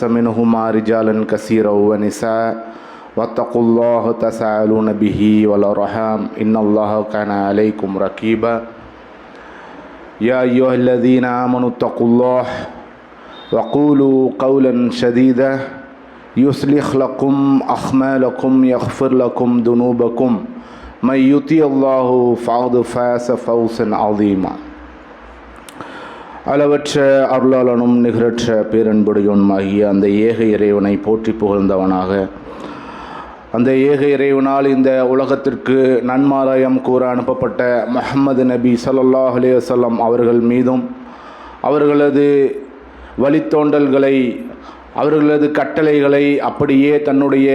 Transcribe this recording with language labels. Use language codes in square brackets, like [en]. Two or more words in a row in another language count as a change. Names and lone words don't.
[ar] منهما رجالا كثيرا ونساء واتقوا الله تساءلون به والأرحام إن الله كان عليكم رقيبا يا أيها الذين آمنوا اتقوا الله وقولوا قولا سديدا يصلح لكم أعمالكم يغفر لكم ذنوبكم من يطع الله فقد فاز فوزا عظيما. [ta] அளவற்ற அருளாளனும் நிகரற்ற பேரன்புடையவனுமாகிய அந்த ஏக இறைவனை போற்றி புகழ்ந்தவனாக அந்த ஏக இறைவனால் இந்த உலகத்திற்கு நன்மாராயம் கூற அனுப்பப்பட்ட முஹம்மது நபி [ar] صلى الله عليه وسلم [ta] அவர்கள் மீதும் அவர்களது வழித்தோன்றல்களை அவர்களது கட்டளைகளை அப்படியே தன்னுடைய